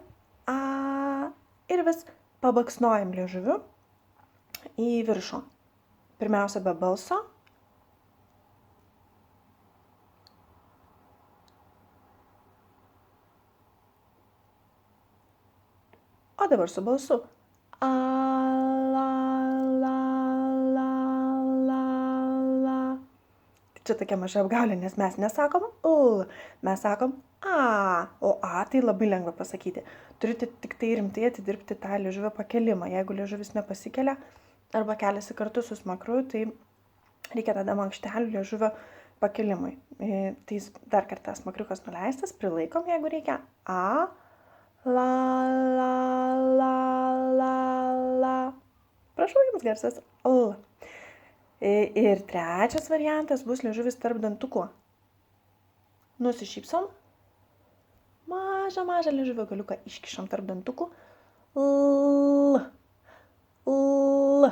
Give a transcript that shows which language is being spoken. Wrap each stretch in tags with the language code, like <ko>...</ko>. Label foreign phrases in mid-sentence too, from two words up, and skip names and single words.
<lt>Ir vis pabaksnojam liežuviu į viršų. Pirmiausia, be balso. O dabar su balsu. A, la, la, la, la, la. Čia tokia maža apgaulė, nes mes nesakom L, mes sakom A, o A tai labai lengva pasakyti. Turite tik tai rimtai atidirbti tą liežuvio pakelimą. Jeigu liežuvis nepasikelia arba keliasi kartu su smakru, tai reikia tada mankštelių liežuvio pakelimui. Tai dar kartą smakriukas nuleistas, prilaikom, jeigu reikia A, la, la, la, la, la. Prašau, jums garsas L. Ir trečias variantas bus liežuvis tarp dantukų. Nusišypsom. Mažą liežuvio galiuką iškišam tarp dantukų. L. L.</lt>